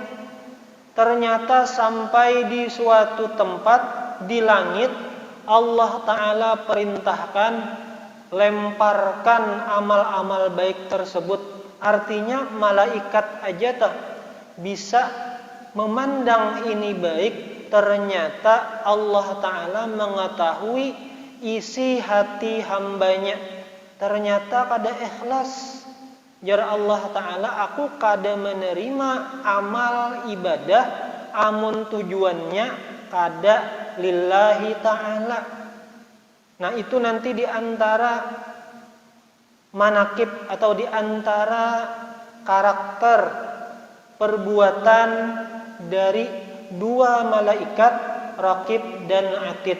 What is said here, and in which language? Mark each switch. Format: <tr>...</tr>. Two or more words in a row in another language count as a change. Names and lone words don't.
<id>Ternyata sampai di suatu tempat di langit, Allah Ta'ala perintahkan lemparkan amal-amal baik tersebut. Artinya malaikat aja bisa memandang ini baik. Ternyata Allah Ta'ala mengetahui isi hati hambanya.</id> <bjn>ternyata kada ikhlas. Jar Allah Ta'ala, aku kada menerima amal ibadah amun tujuannya kada</bjn> <ar>lillahi ta'ala.</ar> <id>Nah itu nanti di antara manakib atau di antara karakter perbuatan dari dua malaikat Raqib dan Atid.</id>